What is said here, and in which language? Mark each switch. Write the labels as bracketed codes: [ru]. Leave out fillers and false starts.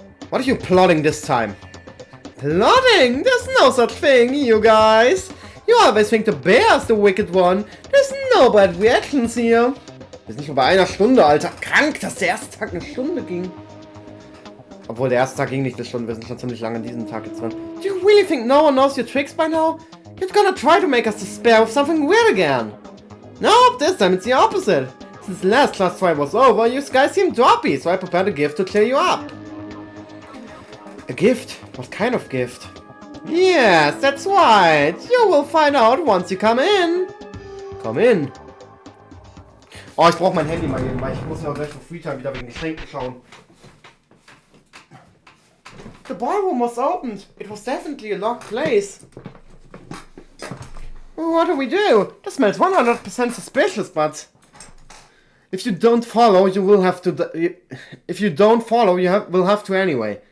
[en] What are you plotting this time? Plotting? There's no such thing, you guys! You always think the bear is the wicked one. There's no bad reactions here. [de] Wir sind nicht nur bei einer Stunde, Alter. Krank, dass der erste Tag eine Stunde ging. Obwohl, der erste Tag ging nicht eine Stunde. Wir sind schon ziemlich lange an diesem Tag jetzt dran. [en] Do you really think no one knows your tricks by now? You're gonna try to make us despair with something weird again. Nope, this time it's the opposite. Since the last class try was over, you guys seem droppy, so I prepared a gift to cheer you up. A gift? What kind of gift? Yes, that's right. You will find out once you come in. Come in. [de] Oh, ich brauche mein Handy mal eben, weil ich muss ja auch gleich auf Freetime wieder wegen Geschenken schauen. [en] The ballroom was opened. It was definitely a locked place. What do we do? That smells 100% suspicious, but... If you don't follow, you will have to... If you don't follow, will have to anyway.